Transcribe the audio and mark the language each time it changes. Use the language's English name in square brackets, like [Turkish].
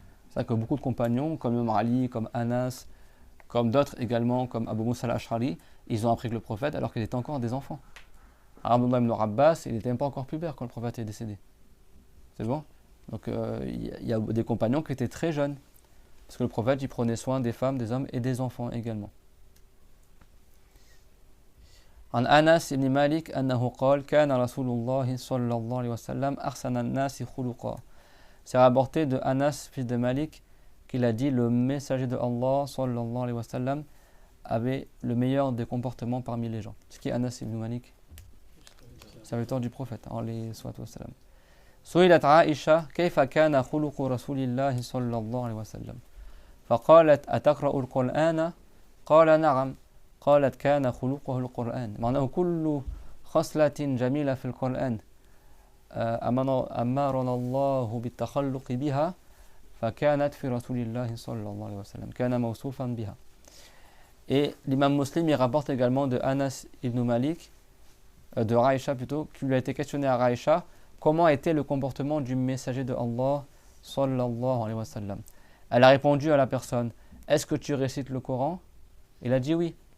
[French] C'est ça que beaucoup de compagnons, comme Imam Ali, comme Anas, comme d'autres également, comme Abu Musa al-Ash'ari, ils ont appris que le prophète alors qu'ils étaient encore des enfants. Abdullah ibn Abbas, il n'était même pas encore pubère quand le prophète est décédé. C'est bon? Donc il y a des compagnons qui étaient très jeunes, parce que le prophète il prenait soin des femmes, des hommes et des enfants également. [Arabic] عن أنس بن مالك أنه قال كان رسول الله صلى الله عليه وسلم أحسن الناس خلقا. [French] C'est rapporté de Anas, fils de Malik, qu'il a dit, le messager de Allah sallallahu alayhi wa sallam avait le meilleur des comportements parmi les gens. C'est qui Anas ibn Malik? Serviteur du prophète alayhi salatu wa salam. [Arabic] سئلت عائشة كيف كان خلق رسول الله صلى الله عليه وسلم فقالت أتقرأ القرآن قال نعم قالت كان خلقه القرآن معناه كل خصلة جميلة في القرآن أمرنا الله بالتخلق بها فكانت في رسول الله صلى الله عليه وسلم كان موصوفا بها. [French] Et l'imam Muslim il rapporte également de Anas ibn Malik, de Aïcha plutôt, qui lui a été questionné à Aïcha comment était le comportement du messager de Allah sallallahu alayhi wa sallam. Elle a répondu à la personne, est-ce que tu récites le Coran? Il a dit oui.